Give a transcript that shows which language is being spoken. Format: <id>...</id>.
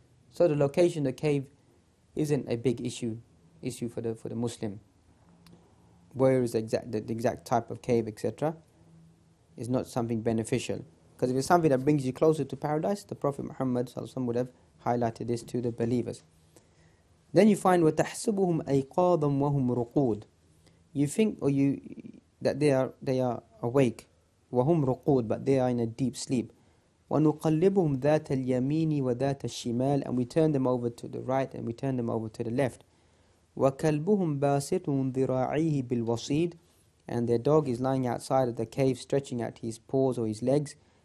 <en>So the location of the cave isn't a big issue for the Muslim. Where is the exact type of cave, etc., is not something beneficial. Because if it's something that brings you closer to paradise, the Prophet Muhammad would have highlighted this to the believers. Then you find</en> <ar>وَتَحْسَبُهُمْ أَيْقَاظًا وَهُمْ رُقُودٌ.</ar> <en>You think that they are awake,</en> <ar>وَهُمْ رُقُودٌ,</ar> <en>but they are in a deep sleep.</en> <ar>وَنُقَلِّبُهُمْ ذَاتَ الْيَمِينِ وَذَاتَ الشِّمَالِ,</ar> <en>and we turn them over to the right and we turn them over to the left.</en> <ar>وَكَلْبُهُمْ بَاسِطٌ ذِرَاعِيهِ بِالْوَصِيدِ,</ar> <en>and their dog is lying outside of the cave, stretching out his paws or his legs.</en>